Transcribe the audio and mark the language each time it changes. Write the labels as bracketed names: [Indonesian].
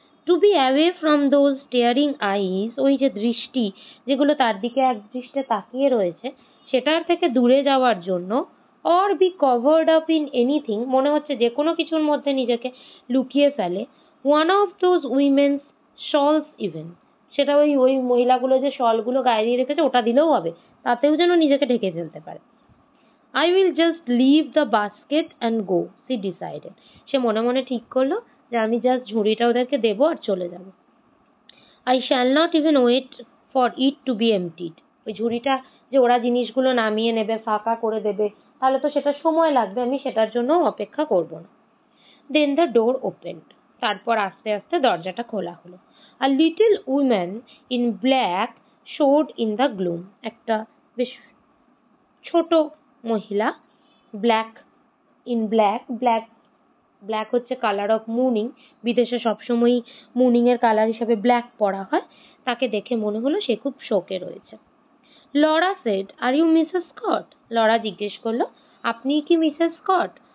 [English] to be away from those staring eyes, [Bangla] ওই যে দৃষ্টি যেগুলো তার দিকে এক দৃষ্টে তাকিয়ে রয়েছে, সেটার থেকে দূরে যাওয়ার জন্য, [English] or be covered up in anything, [Bangla] মনে হচ্ছে যে কোনো কিছুর মধ্যে নিজেকে লুকিয়ে ফেলে, [English] one of those women's shawls even, [Bangla] সেটা ওই ওই মহিলাগুলো যে শলগুলো গায়ে দিয়ে রেখেছে ওটা দিলেও হবে, তাতেও যেন নিজেকে ঢেকে ফেলতে পারে। [English] I will just leave the basket and go, she decided. [Bangla] সে মনে মনে ঠিক করলো যে আমি জাস্ট ঝুড়িটা ওদেরকে দেবো আর চলে যাব। [English] I shall not even wait for it to be emptied. [Bangla] ওই ঝুড়িটা যে ওরা জিনিসগুলো নামিয়ে নেবে, ফাঁকা করে দেবে, তাহলে তো সেটা সময় লাগবে, আমি সেটার জন্য অপেক্ষা করব না। [English] Then the door opened. [Bangla] তারপর আস্তে আস্তে দরজাটা খোলা হলো। [English] A little woman in black showed in the gloom. [Bangla] একটা বেশ ছোট মহিলা, [English] black in black, [Bangla] black black হচ্ছে [English] colour of মুনিং, [Bangla] বিদেশে সবসময়ই মুনিং এর কালার হিসেবে ব্ল্যাক পরা হয়, তাকে দেখে মনে হলো সে খুব শোকে রয়েছে। [English] Laura shed, are you Mrs Scott? [Bangla] Laura জিজ্ঞেস করলো, আপনি কি মিসেস স্কট?